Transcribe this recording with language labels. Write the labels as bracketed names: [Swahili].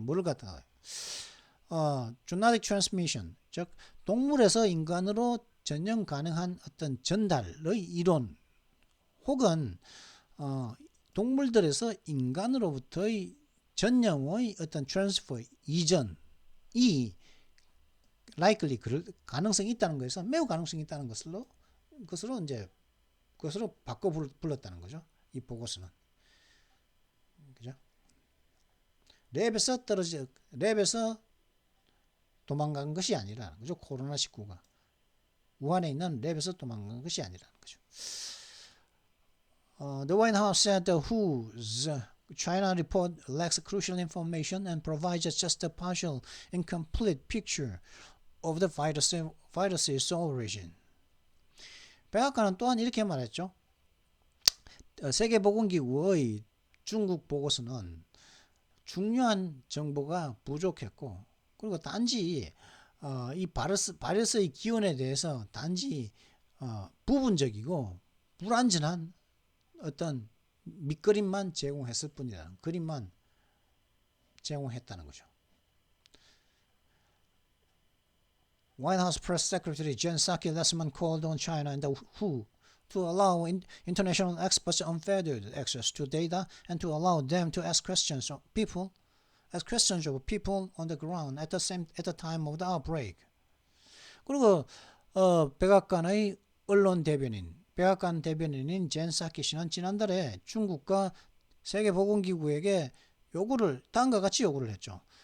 [Korean] 뭐를 갖다가 zoonotic transmission, 즉 동물에서 인간으로 전염 가능한 어떤 전달의 이론, 혹은 동물들에서 인간으로부터의 전염의 어떤 transfer, 이전이 likely 가능성이 있다는 것에서 매우 가능성이 있다는 것으로 바꿔 불렀다는 거죠. 이 보고서는. 그죠? 랩에서 도망간 것이 아니라, 그죠? 코로나19가 우한에 있는 랩에서 도망간 것이 아니라는 거죠. [English] The White House said WHO's China report lacks crucial information and provides just a partial, incomplete picture of the virus's origin. [Korean] 백악관은 또한 이렇게 말했죠. 세계보건기구의 중국 보고서는 중요한 정보가 부족했고, 그리고 단지 이 바이러스의 기원에 대해서 단지 부분적이고 불완전한 어떤 밑그림만 제공했을 뿐이다. 그림만 제공했다는 거죠. [English] White House Press Secretary Jen Psaki last month called on China and the WHO to allow international experts unfettered access to data and to allow them to ask questions of people on the ground at the time of the outbreak. [Korean] 그리고 백악관의 언론 대변인, 백악관 대변인인 젠 사키 씨는 지난달에 중국과 세계보건기구에게 다음과 같이 요구를 했죠.